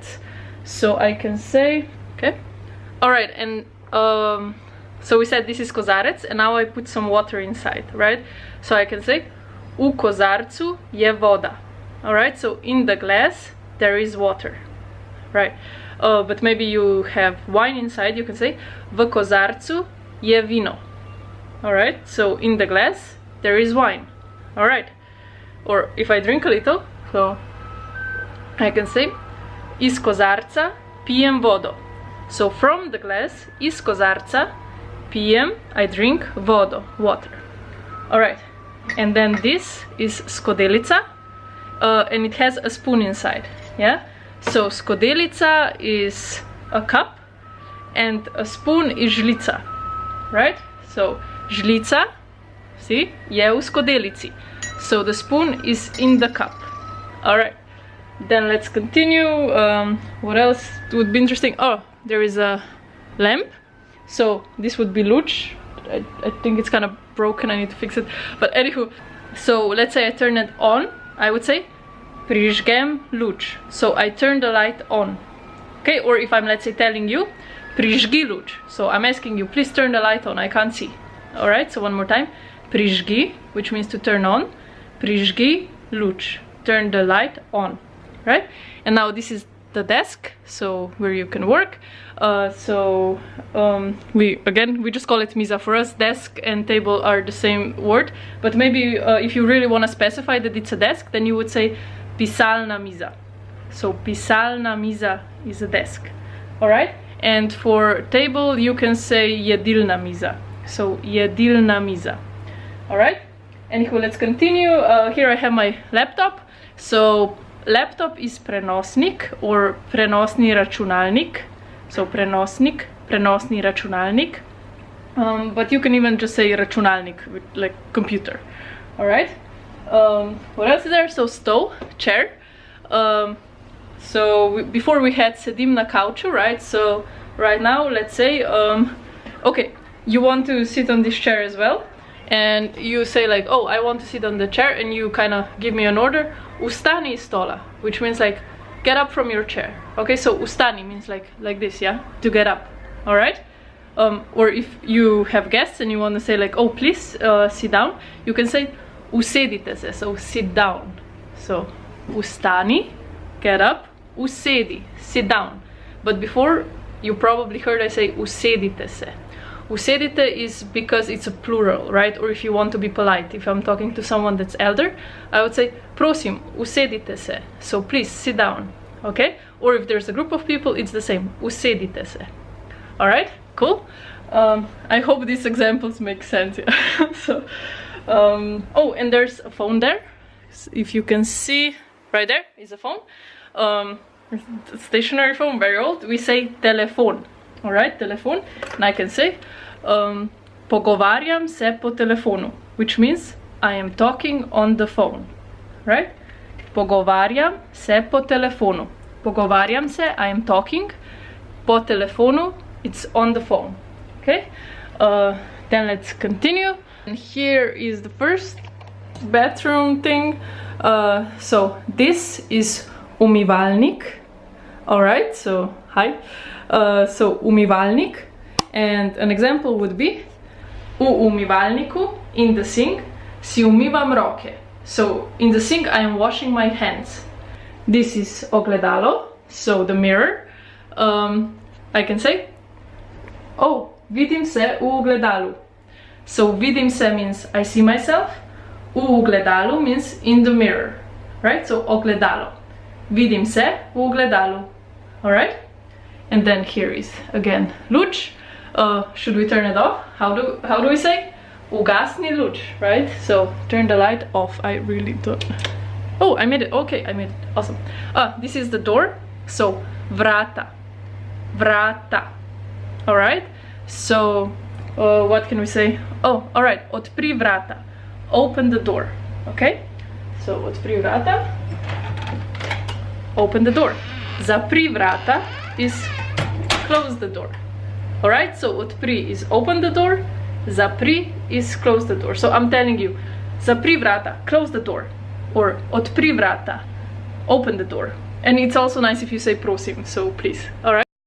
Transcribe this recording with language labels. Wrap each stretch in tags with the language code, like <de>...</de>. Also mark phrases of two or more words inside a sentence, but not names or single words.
<en>So I can say, okay, alright, and so we said this is kozarec, and now I put some water inside, right? So I can say,</en> <sl>u kozarcu je voda,</sl> <en>alright, so in the glass there is water, right? But maybe you have wine inside, you can say,</en> <sl>v kozarcu je vino.</sl> <en>Alright, so in the glass there is wine. Alright, or if I drink a little, so I can say</en> <sl>iz kozarca pijem vodo.</sl> <en>So from the glass,</en> <sl>iz kozarca, pijem,</sl> <en>I drink vodo, water. Alright, and then this is skodelica, and it has a spoon inside, yeah? So skodelica is a cup, and a spoon is žlica, right? So žlica, see,</en> <sl>je v skodelici.</sl> <en>So the spoon is in the cup. Alright, then let's continue. What else would be interesting? Oh, there is a lamp. So this would be luč. I think it's kind of broken, I need to fix it. But anywho, so let's say I turn it on, I would say</en> <sl>prižgem luč.</sl> <en>So I turn the light on. Okay, or if I'm, let's say, telling you</en> <sl>prižgi luč.</sl> <en>So I'm asking you, please turn the light on, I can't see. Alright, so one more time. Prižgi, which means to turn on.</en> <sl>Prižgi luč.</sl> <en>Turn the light on. Right? And now this is the desk, so where you can work. We just call it miza. For us, desk and table are the same word, but maybe if you really want to specify that it's a desk, then you would say</en> <sl>pisalna miza.</sl> <en>So</en> <sl>pisalna miza</sl> <en>is a desk. Alright, and for table you can say</en> <sl>jedilna miza. So jedilna miza.</sl> <en>Alright, anywho, let's continue. Here I have my laptop. So laptop is prenosnik or</en> <sl>prenosni računalnik. So prenosnik, prenosni računalnik.</sl> <en>But you can even just say računalnik, like computer. Alright. What else is there? So stol, chair. Before we had</en> <sl>sedim na couchu,</sl> <en>right? So right now, let's say, okay, you want to sit on this chair as well. And you say like, oh, I want to sit on the chair, and you kind of give me an order.</en> <sl>Ustani iz stola,</sl> <en>which means like, get up from your chair. Okay, so ustani means like this, yeah, to get up. All right. Or if you have guests and you want to say like, oh, please sit down, you can say</en> <sl>usedite se,</sl> <en>so sit down. So ustani, get up, usedi, sit down. But before, you probably heard I say</en> <sl>usedite se.</sl> <en>Usedite is because it's a plural, right? Or if you want to be polite, if I'm talking to someone that's elder, I would say</en> <sl>prosim, usedite se.</sl> <en>So please sit down, okay? Or if there's a group of people, it's the same,</en> <sl>usedite se.</sl> <en>All right, cool. I hope these examples make sense. Oh, and there's a phone there. If you can see, right there is a phone. Stationary phone, very old. We say telefon. All right, telefon. And I can say</en> <sl>pogovarjam se po telefonu,</sl> <en>which means I am talking on the phone, right?</en> <sl>Pogovarjam se po telefonu. Pogovarjam se,</sl> <en>I am talking.</en> <sl>Po telefonu,</sl> <en>it's on the phone. Okay. Then let's continue. And here is the first bathroom thing. So this is umivalnik. All right. So hi. So umivalnik, and an example would be</en> <sl>u umivalniku,</sl> <en>in the sink,</en> <sl>si umivam roke.</sl> <en>So in the sink I am washing my hands. This is ogledalo, so the mirror. I can say,</en> <sl>oh, vidim se u ogledalu.</sl> <en>So</en> <sl>vidim se</sl> <en>means I see myself.</en> <sl>U ogledalu</sl> <en>means in the mirror, right?</en> <sl>So ogledalo. Vidim se u ogledalu.</sl> <en>All right. And then here is again luč. Should we turn it off? How do we say?</en> <sl>Ugasni luč,</sl> <en>right? So turn the light off. I really don't. Oh, I made it. Okay, I made it. Awesome. This is the door.</en> <sl>So vrata, vrata.</sl> <en>All right. So what can we say? Oh, all right.</en> <sl>Odpri vrata.</sl> <en>Open the door. Okay.</en> <sl>So odpri vrata.</sl> <en>Open the door.</en> <sl>Zapri vrata</sl> <en>is close the door. All right, so odpri is open the door, zapri is close the door. So I'm telling you,</en> <sl>zapri vrata,</sl> <en>close the door, or</en> <sl>odpri vrata,</sl> <en>open the door. And it's also nice if you say prosim, so please. All right.</en>